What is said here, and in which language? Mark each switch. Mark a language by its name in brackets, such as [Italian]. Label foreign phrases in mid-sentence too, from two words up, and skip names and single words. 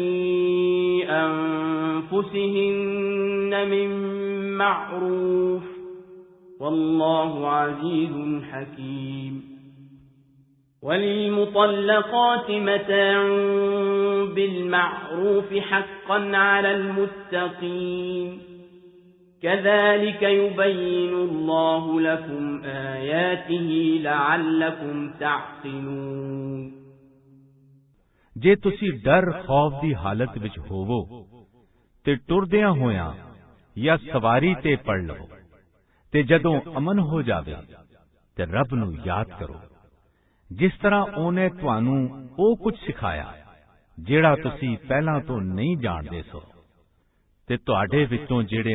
[Arabic] أنفسهن من معروف والله عزيز حكيم وللمطلقات متاع بالمعروف حقا على المتقين كذلك يبين الله لكم آياته لعلكم تعقلون [Punjabi] ਜੇ ਤੁਸੀਂ ਡਰ ਖੌਫ ਦੀ ਹਾਲਤ ਵਿੱਚ ਹੋਵੋ ਤੇ ਟੁਰਦਿਆਂ ਹੋਇਆਂ ਜਾਂ ਸਵਾਰੀ ਤੇ ਪੜ ਲਵੋ ਤੇ ਜਦੋਂ ਅਮਨ ਹੋ ਜਾਵੇ ਤੇ ਰੱਬ ਨੂੰ ਯਾਦ ਕਰੋ ਜਿਸ ਤਰ੍ਹਾਂ ਉਹਨੇ ਤੁਹਾਨੂੰ ਉਹ ਕੁਝ ਸਿਖਾਇਆ ਜਿਹੜਾ ਤੁਸੀਂ ਪਹਿਲਾਂ ਤੋਂ ਨਹੀਂ ਜਾਣਦੇ ਸੋ ਤੇ ਤੁਹਾਡੇ ਵਿੱਚੋਂ ਜਿਹੜੇ